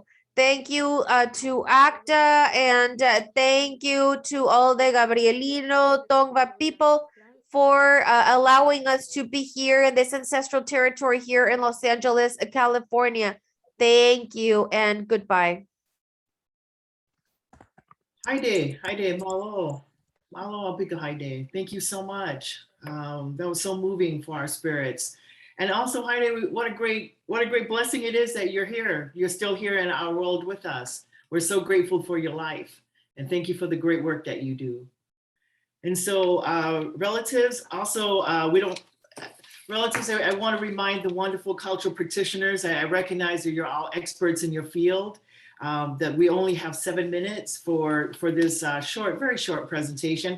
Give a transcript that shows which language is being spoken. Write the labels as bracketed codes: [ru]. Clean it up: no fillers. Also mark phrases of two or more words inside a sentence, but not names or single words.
[en] Thank you to ACTA, and thank you to all the Gabrielino Tongva people for allowing us to be here in this ancestral territory here in Los Angeles, California. Thank you and goodbye. [sm] Haydee, malo. Malo Abika Haydee. [en] Thank you so much. That was so moving for our spirits. And also, Haydee, what a great blessing it is that you're here. You're still here in our world with us. We're so grateful for your life. And thank you for the great work that you do. And so relatives, also, relatives, I want to remind the wonderful cultural practitioners, I recognize that you're all experts in your field, that we only have 7 minutes for this very short presentation.